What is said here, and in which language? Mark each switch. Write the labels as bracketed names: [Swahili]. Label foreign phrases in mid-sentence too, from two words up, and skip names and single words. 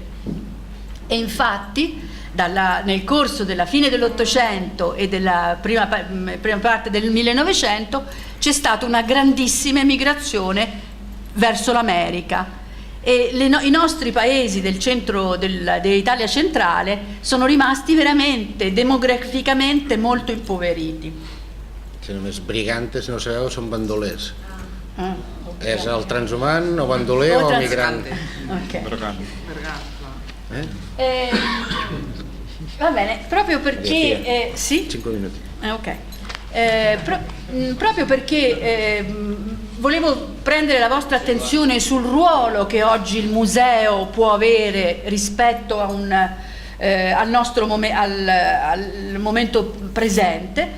[Italian] E infatti nel corso della fine dell'Ottocento e della prima parte del 1900 c'è stata una grandissima emigrazione verso l'America e i nostri paesi del centro dell'Italia centrale sono rimasti veramente demograficamente molto impoveriti. [Catalan] Si només brigantes, no sabeu, són bandolers. És el transhumant o bandoler o migrant. [Italian] Va bene, proprio perché... sì? 5 minuti. Proprio perché volevo prendere la vostra attenzione sul ruolo che oggi il museo può avere rispetto a al nostro al momento presente.